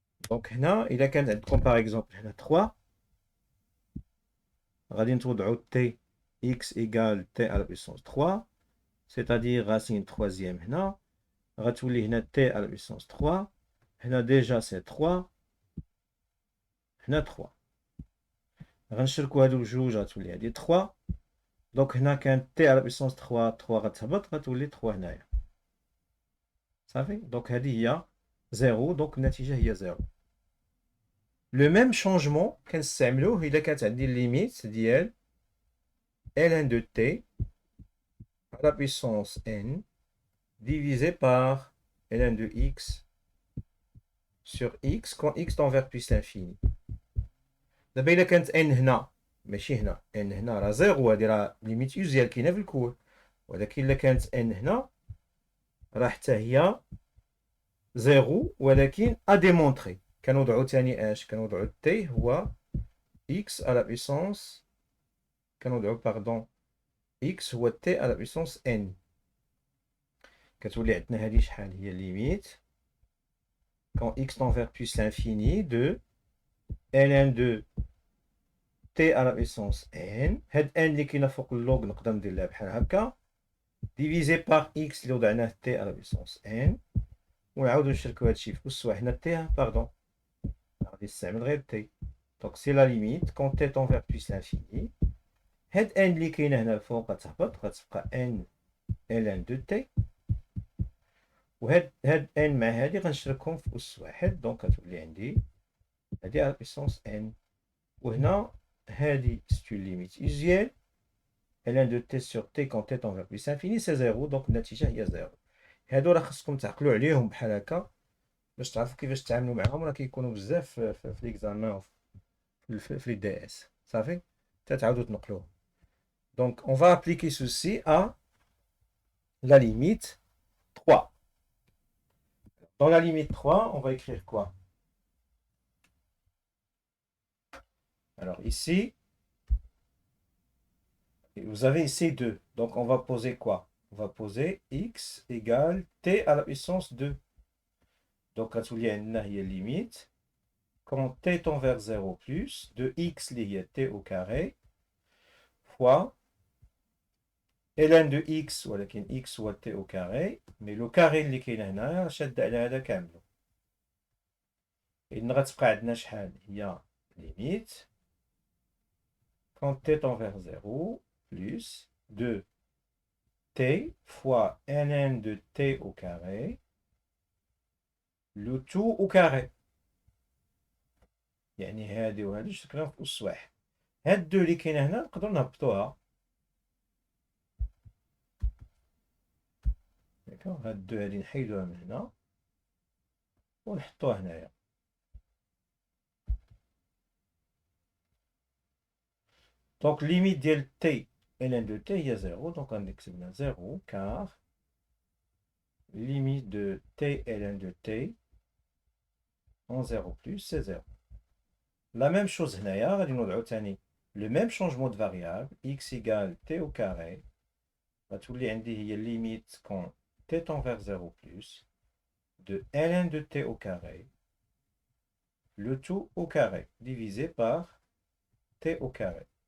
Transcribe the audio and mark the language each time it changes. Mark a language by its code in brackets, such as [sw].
[ar] Donc هنا إذا كان عندكم par exemple هنا 3 غادي نتوضعوا t [fr] x égale t à la puissance 3, c'est-à-dire racine troisième [ar] هنا غتولي هنا t à la puissance 3 هنا [fr] déjà c'est 3 [ar] هنا 3 غنشركوا هادو بجوج غتولي هادي 3. دونك هنا كان t à la puissance 3 3 غتهبط غتولي 3 هنايا صافي. دونك هادي هي 0. دونك النتيجة هي 0. لو ميم شونجمون كنستعملوه إلا كانت عندي الليميت ديال [fr] ln de t à la puissance n divisé par ln de x sur x quand x tend vers plus l'infini. [ar] دابا إلا كانت n هنا ماشي هنا n هنا راه 0 هادي راه ليميت يوزيال كاينة في الكور، ولكن إلا كانت n هنا راه حتى هي 0 ولكن أديمونطري. كنوضعو تاني اش؟ كنوضعو t هو [fr] x à la puissance [ar] كنوضعو باردون x هو t à la puissance n. كتولي عندنا هادي شحال هي ليميت [fr] quand x tend vers plus l'infini de ln de t à la puissance n. [ar] هاد n اللي كاينه فوق اللوغ نقدر ندير لها بحال هكا ديفيزي بار x اللي وضعناه [fr] t à la puissance n [ar] ونعاودو نشركو هادشي في أس واحد. هنا t باردون غادي نستعمل غير t. دونك [fr] سي لا ليميت quand t tend vers plus l'infini. [ar] هاد n اللي كاينه هنا الفوق غتهبط غتبقى [fr] n ln de t [ar] وهاد n مع هادي غنشركهم في أس واحد. دونك غتولي عندي هادي على [fr] puissance n وهنا هادي c'est une limite usuelle ln de t sur t quand t tend vers plus l'infini c'est 0. [ar] دونك النتيجة هي 0. هادو راه خصكم تعقلوا عليهم بحال هكا باش تعرفوا كيفاش تتعاملوا معاهم، راه كيكونوا بزاف في ليكزامان في لي دي اس صافي حتى تعاودوا تنقلوهم. [fr] Donc on va appliquer ceci à la limite 3. Dans la limite 3, on va écrire quoi? Alors ici, vous avez ici 2. Donc on va poser quoi? On va poser x égale t à la puissance 2. Donc [ar] غتولي عندنا هي [fr] limite quand t tend vers 0 plus de x اللي هي t au carré fois ln de x ولكن x هو t au carré mais le carré [ar] اللي كاين هنا شاد على هذا كامل. إذن غتبقى عندنا شحال هي [fr] limite quand t tend vers 0 plus de t fois ln de t au carré le tout au carré. [ar] يعني هادي وهادي شكلهم في أس واحد. هاد دو اللي كاينه هنا نقدرو نهبطوها. داكوغ هاد دو هادي نحيدوها من هنا ونحطوها هنايا. دونك ليميت ديال t ln de t هي 0. دونك غنكتب هنا 0 [fr] car limite de t ln de t en 0 plus, c'est 0. La même chose هنايا [ar] غادي نوضعو تاني [fr] le même changement de variable x égale t au carré [ar] غتولي عندي هي [fr] limite quand t tend vers 0 plus de ln de t au carré le tout au carré divisé par t au carré.